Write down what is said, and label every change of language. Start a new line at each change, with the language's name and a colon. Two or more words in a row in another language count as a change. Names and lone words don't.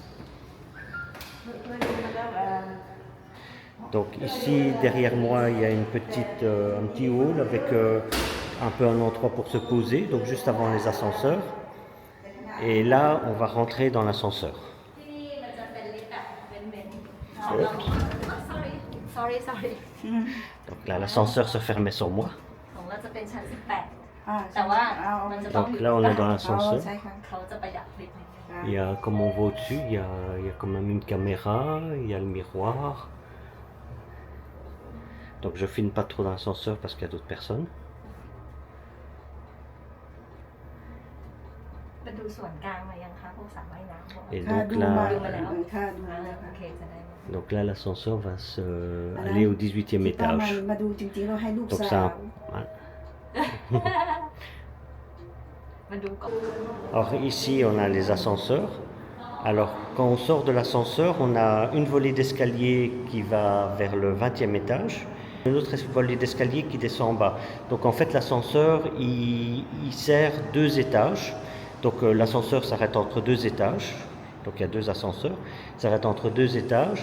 French: Donc ici, derrière moi, il y a un petit hall avec un peu un endroit pour se poser, donc juste avant les ascenseurs. Et là, on va rentrer dans l'ascenseur. Oups. sorry Donc là, l'ascenseur se fermait sur moi.
Thai: ของเราจะเป็นชั้น18 แต่ว่ามันจะต้อง
French: Donc là, on est dans l'ascenseur.
Thai: ใช่ค่ะ เขาจะประหยัดนิดนึง
French: Il y a, comme on voit au-dessus, il y a quand même une caméra, il y a le miroir. Donc je filme pas trop dans l'ascenseur parce qu'il y a d'autres personnes.
Thai: ไปดูส่วนกลางมายังคะพวกสระว่ายน้ำพวก
French: Et
Thai: ค่ะ
French: donc
Thai: ดูมา
French: là,
Thai: ค่ะดูมาแล้ว โอ ค่ะ เคจะได้
French: donc là l'ascenseur va aller au 18e
Thai: ที่ป้า
French: étage.
Thai: มาดูจริงๆเราให้ลูก
French: Donc
Thai: สาว
French: ça, voilà.
Thai: มาดูก่อน
French: Alors ici, on a les ascenseurs. Alors quand on sort de l'ascenseur, on a une volée d'escalier qui va vers le 20e étage, une autre volée d'escalier qui descend en bas. Donc en fait, l'ascenseur, il sert 2 étages. Donc l'ascenseur s'arrête entre 2 étages. Donc il y a 2 ascenseurs, s'arrête entre 2 étages.